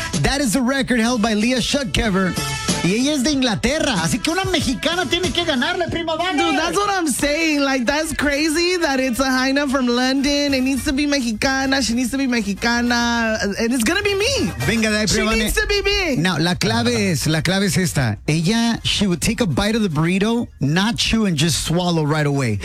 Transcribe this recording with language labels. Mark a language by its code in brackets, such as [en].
[en] That is the record held by Leah Schutkever. [es] Y ella es de Inglaterra, así que una mexicana tiene que ganarle, prima Vane. [en] Dude, that's what I'm saying. Like, that's crazy that it's a Jaina from London. It needs to be mexicana. She needs to be mexicana. And it's gonna be me. [es] Venga, de ahí, prima [en] Vane. She needs to be me. [es] Now, la clave es esta. [en] Ella, she would take a bite of the burrito, not chew and just swallow right away.